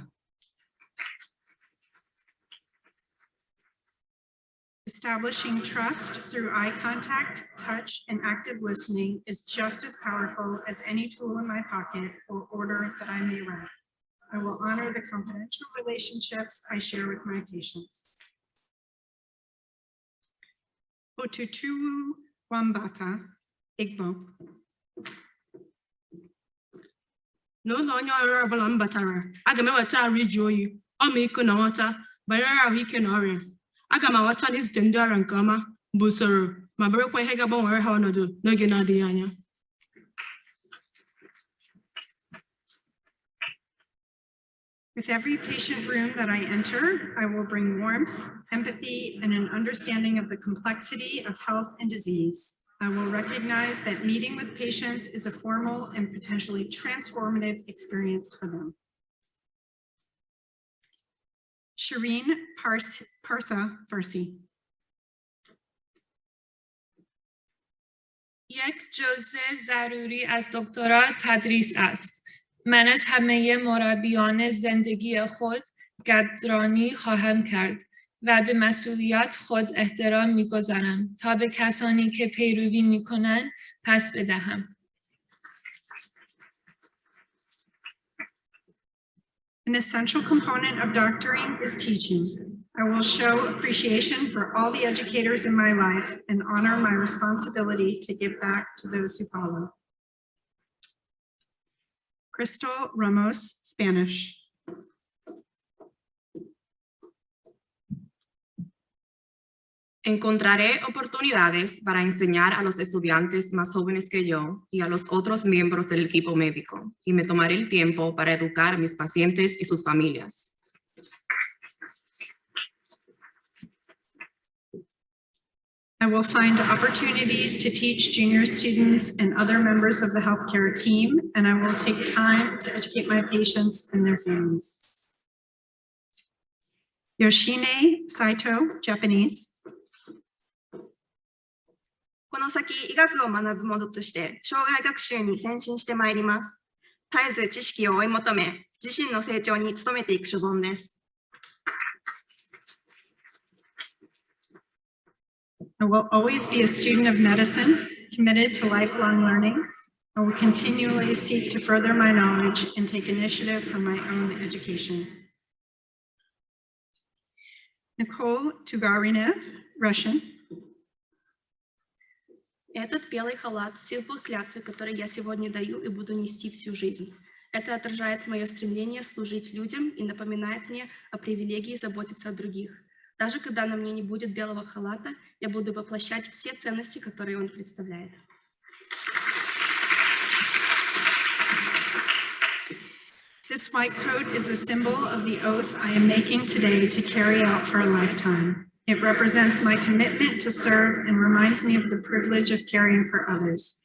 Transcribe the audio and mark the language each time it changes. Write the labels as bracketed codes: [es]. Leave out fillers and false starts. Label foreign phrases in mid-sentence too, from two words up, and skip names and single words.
[en] Establishing trust through eye contact, touch, and active listening is just as powerful as any tool in my pocket or order that I may write. I will honor the confidential relationships I share with my patients. Otutu Wambata, Igbo. [ig] N'ụlọ onye ọrụ ọbụla m batara, aga m eweta arụ iji oyi, ọmịiko na nghọta banyere ahụike na ọrịa. Aga m aghọta na izute ndị ọrịa nke ọma bụ usoro ma bụrụkwa ihe ga-agbanwere ha ọnọdụ n'oge na-adịghị anya. [en] With every patient room that I enter, I will bring warmth, empathy, and an understanding of the complexity of health and disease. I will recognize that meeting with patients is a formal and potentially transformative experience for them. Shireen Parsa Farsi. [fa] یک جزء ضروری از دکترا تدریس است. من از همه مربیان زندگی خود قدردانی خواهم کرد و به مسئولیت خود احترام می‌گذارم تا به کسانی که پیروی می‌کنند پس بدهم. [en] An essential component of doctoring is teaching. I will show appreciation for all the educators in my life and honor my responsibility to give back to those who follow. Crystal Ramos, Spanish. [es] Encontraré oportunidades para enseñar a los estudiantes más jóvenes que yo y a los otros miembros del equipo médico, y me tomaré el tiempo para educar a mis pacientes y sus familias. [en] I will find opportunities to teach junior students and other members of the healthcare team, and I will take time to educate my patients and their families. Yoshine Saito, Japanese. [ja] この先、医学を学ぶ者として、生涯学習に先進してまいります。絶えず知識を追い求め、自身の成長に努めていく所存です。 [en] I will always be a student of medicine, committed to lifelong learning. I will continually seek to further my knowledge and take initiative for my own education. Nicole Tugarinev, Russian. [ru] Этот белый халат — символ клятвы, который я сегодня даю и буду нести всю жизнь. Это отражает мое стремление служить людям и напоминает мне о привилегии заботиться о других. Даже когда на мне не будет белого халата, я буду воплощать все ценности, которые он представляет. [en] This white coat is a symbol of the oath I am making today to carry out for a lifetime. It represents my commitment to serve and reminds me of the privilege of caring for others.